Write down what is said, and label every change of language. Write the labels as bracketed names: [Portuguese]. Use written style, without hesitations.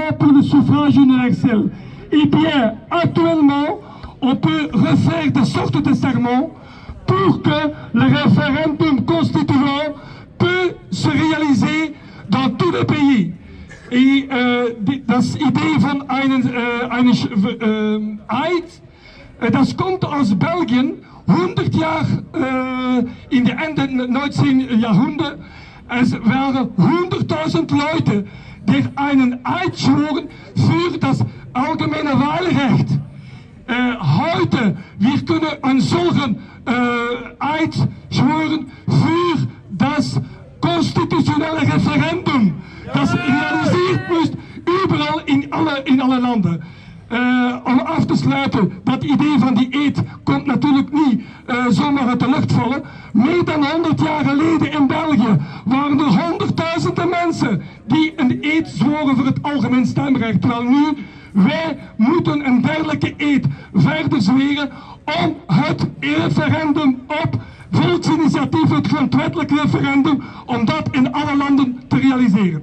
[French] Pour le suffrage universel. Eh bien, actuellement, on peut refaire des sortes de sermons pour que le référendum constituant peut se réaliser dans tous les pays. [German] Et das Idee von einem Eid, das kommt aus Belgien, 100 Jahre in der Ende 19. Jahrhundert. Es waren 100.000 Leute, die einen Eid schworen für das allgemeine Wahlrecht. Heute, wir können einen solchen Eid schwören für das constitutionelle Referendum, das realisiert muss überall in alle landen. [Dutch] Om af te sluiten, dat idee van die eed komt natuurlijk niet zomaar uit de lucht vallen. Meer dan 100 jaar geleden in België waren er honderdduizenden mensen die een eed zworen voor het algemeen stemrecht. Terwijl nu, wij moeten een dergelijke eed verder zweren om het referendum op volksinitiatief, het grondwettelijk referendum, om dat in alle landen te realiseren.